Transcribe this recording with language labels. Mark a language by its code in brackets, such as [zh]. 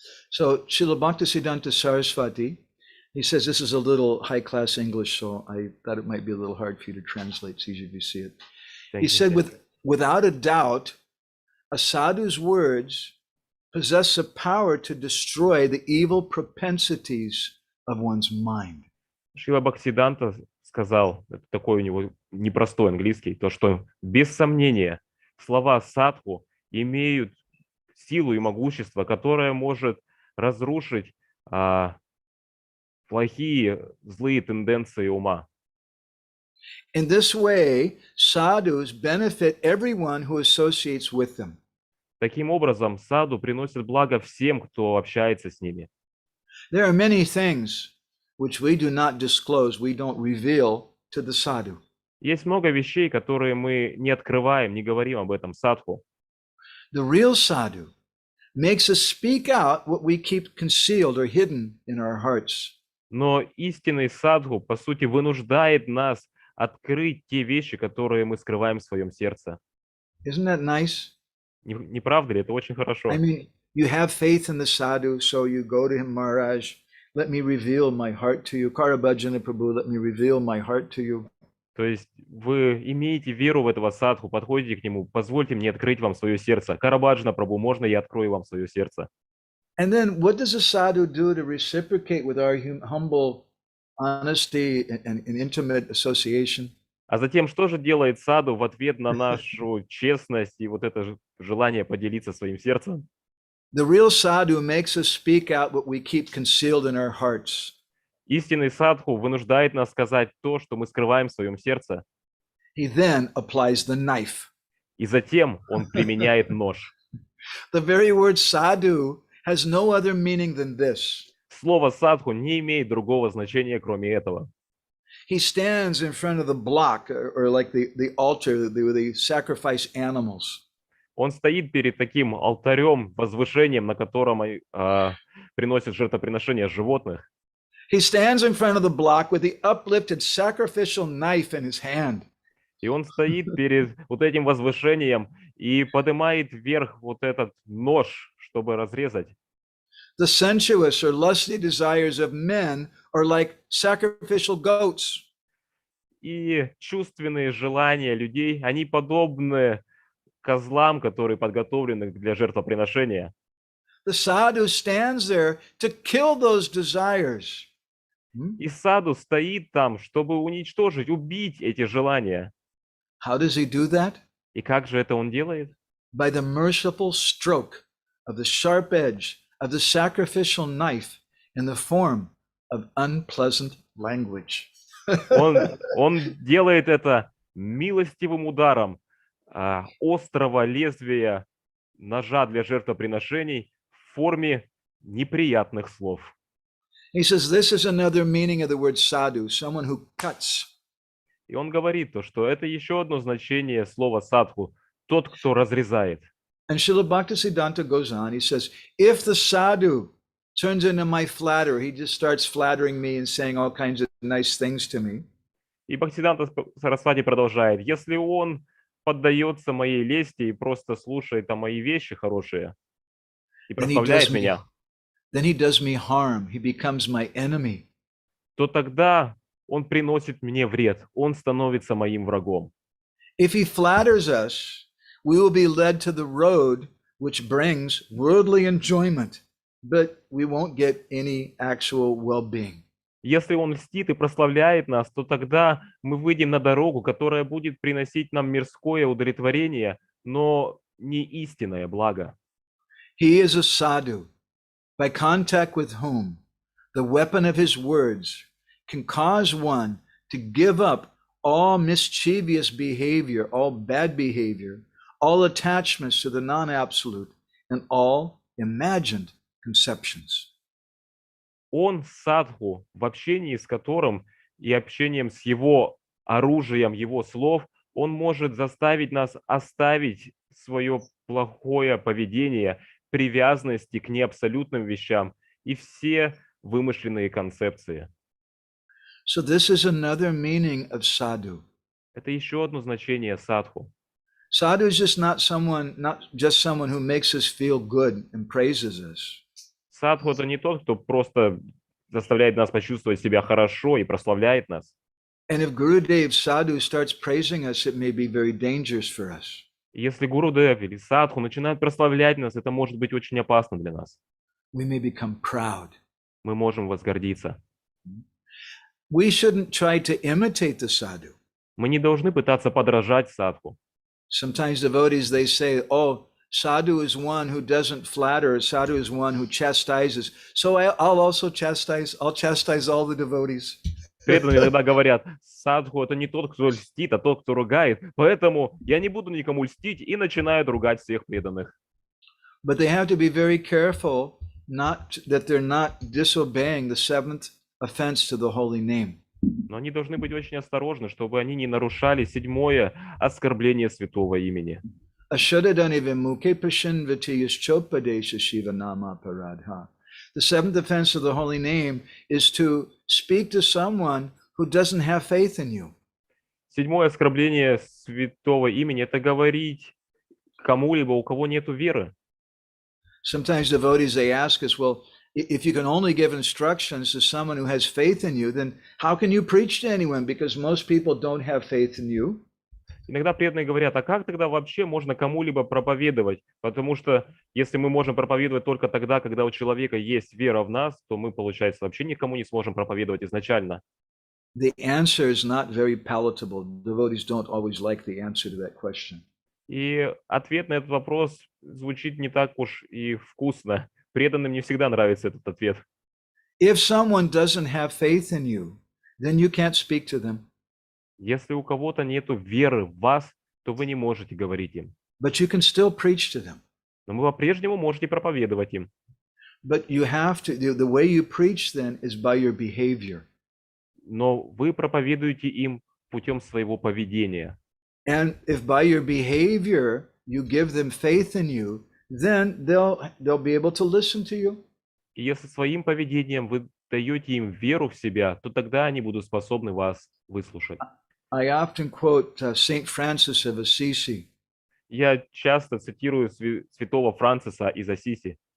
[en] So Srila Bhaktisiddhanta Saraswati, he says this is a little high-class English, so I thought it might be a little hard for you to translate. It's easier if you see it. He said, without a doubt, a sadhu's words possess the power to destroy the evil propensities of one's mind. [ru] Шрила Бхактисиддханта сказал, это такой у него непростой английский, то, что без сомнения слова садху имеют силу и могущество, которое может разрушить плохие, злые тенденции ума. [en] In this way, sadhus benefit everyone who associates with them. [ru] Таким образом, саду приносит благо всем, кто общается с ними. [en] There are many things which we do not disclose, we don't reveal to the sadhu. [ru] Есть много вещей, которые мы не открываем, не говорим об этом садху. [en] The real sadhu makes us speak out what we keep concealed or hidden in our hearts. [ru] Но истинный садху, по сути, вынуждает нас открыть те вещи, которые мы скрываем в своем сердце. [en] Isn't that nice? [ru] Не правда ли? Это очень [en] I [ru] хорошо. [en] mean, you have faith in the sadhu, so you go to him, Maharaj, let me reveal my heart to you. Karabhajana Prabhu, let me reveal my heart to you. [ru] То есть вы имеете веру в этого садху, подходите к нему, позвольте мне открыть вам свое сердце. Карабаджана Прабху, можно я открою вам свое сердце? [en] And then what does a sadhu do to reciprocate with our humble honesty and intimate association? [ru] А затем, что же делает саду в ответ на нашу честность и вот это желание поделиться своим сердцем? [en] The real sadhu makes us speak out what we keep concealed in our hearts. [ru] Истинный садху вынуждает нас сказать то, что мы скрываем в своем сердце, [en] He then applies the knife. [ru] и затем он применяет нож. [en] The very word sadhu has no other meaning than this. [ru] Слово садху не имеет другого значения, кроме этого. [en] He stands in front of the block or like the altar where they sacrifice animals. [ru] Он стоит перед таким алтарем, возвышением, на котором приносят жертвоприношения животных. [en] He stands in front of the block with the uplifted sacrificial knife in his hand. [ru] И он стоит перед вот этим возвышением и поднимает вверх вот этот нож, чтобы разрезать. [en] The sensuous or lusty desires of men are like sacrificial goats. [ru] И чувственные желания людей, они подобны козлам, которые подготовлены для жертвоприношения. [en] The sadhu stands there to kill those desires. [ru] И саду стоит там, чтобы уничтожить, убить эти желания. [en] How does he do that? [ru] И как же это он делает? [en] By the merciful stroke of the sharp edge of the sacrificial knife in the form of unpleasant language. [ru] Он делает это милостивым ударом острого лезвия ножа для жертвоприношений в форме неприятных слов. [en] He says this is another meaning of the word sadhu, someone who cuts. [ru] И он говорит то, что это еще одно значение слова садху, тот, кто разрезает. [en] And Srila Bhaktisiddhanta goes on, he says, if the sadhu turns into my flatterer, he just starts flattering me and saying all kinds of nice things to me. [ru] И Бхактисиданта Сарасвати продолжает, если он поддается моей лести и просто слушает мои вещи хорошие и прославляет меня, [en] then he does me harm, he becomes my enemy. [ru] То тогда он приносит мне вред, он становится моим врагом. [en] If he flatters us, we will be led to the road which brings worldly enjoyment, but we won't get any actual well-being. [ru] Если он льстит и прославляет нас, то тогда мы выйдем на дорогу, которая будет приносить нам мирское удовлетворение, но не истинное благо. [en] He is a sadhu, by contact with whom the weapon of his words can cause one to give up all mischievous behavior, all bad behavior, all attachments to the non-absolute, and all imagined conceptions. [ru] Он садху, в общении с которым и общением с его оружием, его слов, он может заставить нас оставить свое плохое поведение, привязанности к неабсолютным вещам и все вымышленные концепции. [en] So this is another meaning of sadhu. [ru] Это еще одно значение садху. [en] Sadhu is just not just someone who makes us feel good and praises us. [ru] Садху — это не тот, кто просто заставляет нас почувствовать себя хорошо и прославляет нас. [en] And if Gurudev Sadhu starts praising us, it may be very dangerous for us. [ru] Если Гурудев или Садху начинают прославлять нас, это может быть очень опасно для нас. [en] We may become proud. [ru] Мы можем возгордиться. [en] We shouldn't try to imitate the sadhu. [ru] Мы не должны пытаться подражать садху. [en] Sometimes devotees, they say, oh, sadhu is one who doesn't flatter, sadhu is one who chastises. So I'll chastise all the devotees. [ru] Преданные иногда говорят, садху — это не тот, кто льстит, а тот, кто ругает. Поэтому я не буду никому льстить и начинают ругать всех преданных. [en] But they have to be very careful that they're not disobeying the seventh offense to the holy name. [ru] Но они должны быть очень осторожны, чтобы они не нарушали 7-е оскорбление святого имени. [sa] Ashadadaniva mukhe pashinvati yaschopadesha shiva nama paradha. [en] The seventh offense of the holy name is to speak to someone who doesn't have faith in you. [ru] Седьмое оскорбление святого имени – это говорить кому-либо, у кого нету веры. [en] Sometimes devotees, they ask us, well, if you can only give instructions to someone who has faith in you, then how can you preach to anyone? Because most people don't have faith in you. [ru] Иногда преданные говорят, а как тогда вообще можно кому-либо проповедовать? Потому что если мы можем проповедовать только тогда, когда у человека есть вера в нас, то мы, получается, вообще никому не сможем проповедовать изначально. [en] The answer is not very palatable. Devotees don't always like the answer to that question. [ru] И ответ на этот вопрос звучит не так уж и вкусно. Преданным не всегда нравится этот ответ. [en] If someone doesn't have faith in you, then you can't speak to them. [ru] Если у кого-то нету веры в вас, то вы не можете говорить им. [en] But you can still preach to them. [ru] Но вы по-прежнему можете проповедовать им. [en] But you have to, the way you preach then is by your behavior. [ru] Но вы проповедуете им путем своего поведения. [en] And if by your behavior you give them faith in you, then they'll be able to listen to you. [ru] И если своим поведением вы даете им веру в себя, то тогда они будут способны вас выслушать. [en] I often quote Saint Francis of Assisi. [ru] Я часто цитирую святого Франциса из Ассиси,